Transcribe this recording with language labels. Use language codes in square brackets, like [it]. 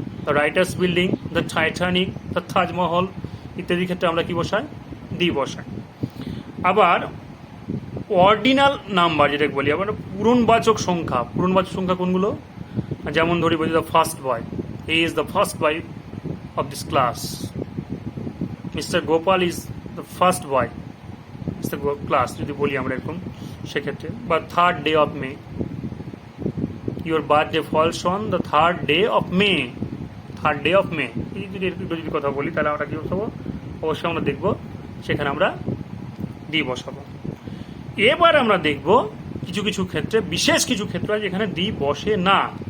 [bn] The writers building, the Titanic, the Taj Mahal ইত্যাদি ক্ষেত্রে আমরা কি বসাই? দি বসাই। আবার অর্ডিনাল নাম্বার যেটাকে বলি, আবার পূরণবাচক সংখ্যা, পূরণবাচক সংখ্যা কোনগুলো? যেমন ধরি বলি [en] The first boy, he is the first boy of this class. Mr. Gopal is the first boy of the class, [bn] যদি বলি আমরা এরকম সেক্ষেত্রে। [en] বা third day of May, your birthday falls on the third day of May, third day of May. [bn] এই যদি কথা বলি তাহলে আমরা কি বসাবো? অবশ্যই আমরা দেখব সেখানে আমরা দি বসাবো। এবার আমরা দেখব কিছু কিছু ক্ষেত্রে, বিশেষ কিছু ক্ষেত্রে যেখানে দি বসে না।